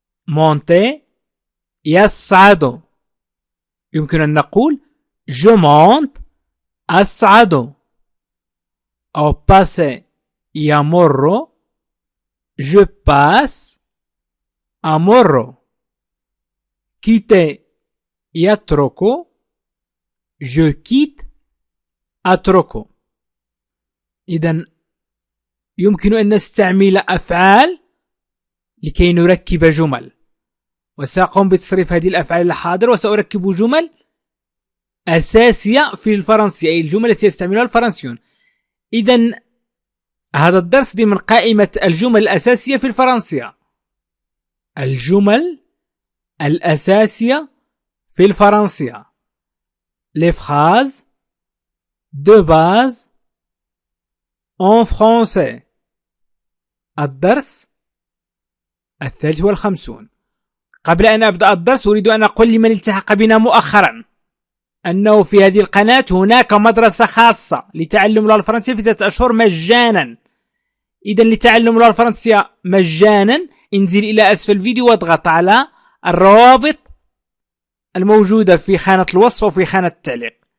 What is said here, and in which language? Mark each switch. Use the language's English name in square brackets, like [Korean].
[French] monter [Arabic] يصعد. يمكن أن نقول [French] je monte [Arabic] أصعد. أو [French] passer [Arabic] يمر [French] je passe [Arabic] أمر. [French] quitter [Arabic] يترك [French] je quitte [Arabic] أترك. إذن يمكن أن نستعمل أفعال لكي نركب جمل، وسأقوم بتصريف هذه الأفعال الحاضر، وسأركب جمل أساسية في الفرنسية، أي الجمل التي يستعملها الفرنسيون. إذن هذا الدرس ضمن قائمة الجمل الأساسية في الفرنسية. الجمل الأساسية في الفرنسية. [French] Les phrases de base en français. [Arabic] الدرس 53. قبل أن أبدأ الدرس أريد أن أقول لمن التحق بنا مؤخرا أنه في هذه القناة هناك مدرسة خاصة لتعلم اللغة الفرنسية في 3 أشهر مجانا. إذا لتعلم اللغة الفرنسية مجانا انزل إلى أسفل الفيديو واضغط على الروابط الموجودة في خانة الوصف وفي خانة التعليق.